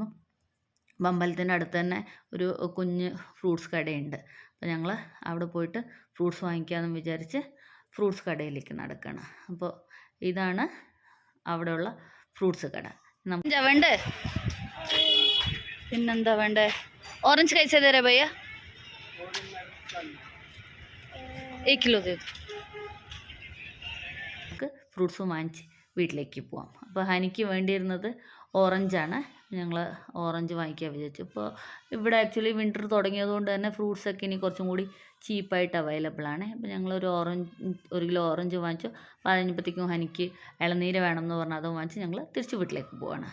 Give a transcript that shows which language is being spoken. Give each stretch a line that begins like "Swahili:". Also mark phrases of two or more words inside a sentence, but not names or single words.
Malayalam: അപ്പം അമ്പലത്തിൻ്റെ അടുത്ത് തന്നെ ഒരു കുഞ്ഞ് ഫ്രൂട്ട്സ് കടയുണ്ട്. അപ്പോൾ ഞങ്ങൾ അവിടെ പോയിട്ട് ഫ്രൂട്ട്സ് വാങ്ങിക്കാമെന്ന് വിചാരിച്ച് ഫ്രൂട്ട്സ് കടയിലേക്ക് നടക്കണം. അപ്പോൾ ഇതാണ് അവിടെയുള്ള ഫ്രൂട്ട്സ് കട. വേണ്ടേ? പിന്നെന്താ വേണ്ടേ?
Hindi: ഓറഞ്ച് कैसे दे रहे भैया? 1 किलो दे दो.
Malayalam: നമുക്ക് ഫ്രൂട്ട്സും വാങ്ങിച്ച് വീട്ടിലേക്ക് പോവാം. അപ്പോൾ ഹനിക്ക് വേണ്ടിയിരുന്നത് ഓറഞ്ചാണ്. ഞങ്ങൾ ഓറഞ്ച് വാങ്ങിക്കാൻ വിചാരിച്ചു. ഇപ്പോൾ ഇവിടെ ആക്ച്വലി വിൻ്റർ തുടങ്ങിയതുകൊണ്ട് തന്നെ ഫ്രൂട്ട്സൊക്കെ ഇനി കുറച്ചും കൂടി ചീപ്പായിട്ട് അവൈലബിൾ ആണ്. അപ്പോൾ ഞങ്ങളൊരു 1 കിലോ ഓറഞ്ച് വാങ്ങിച്ചു. അപ്പോൾ അതിനപ്പോഴത്തേക്കും ഹനിക്ക് ഇളനീര് വേണമെന്ന് പറഞ്ഞാൽ അതും വാങ്ങിച്ച് ഞങ്ങൾ തിരിച്ച് വീട്ടിലേക്ക് പോവാണ്.